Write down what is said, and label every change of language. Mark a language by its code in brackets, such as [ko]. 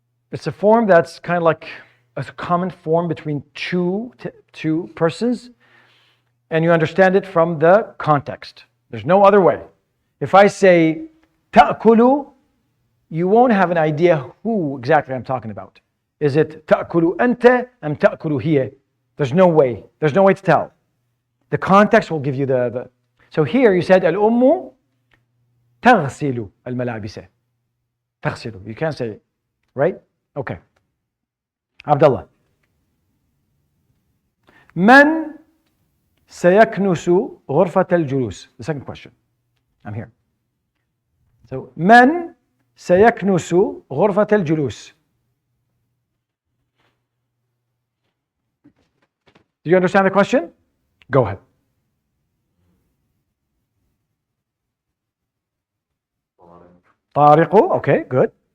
[en] It's a form that's kind of like a common form between two persons, and you understand it from the context. There's no other way. If I say تأكل, you won't have an idea who exactly I'm talking about. [ar] Is it تأكل أنت أم تأكل هي? [en] There's no way. There's no way to tell. The context will give you the. So here you said [ar] الأم تغسل الملابس. [en] تغسل. You can't say, right? Okay. Abdullah. [ar] من سيكنس غرفة الجلوس? [en] The second question. I'm here. [ar] So من سيكنس غرفة الجلوس? [en] Do you understand the question? Go ahead. طارق. Okay, good.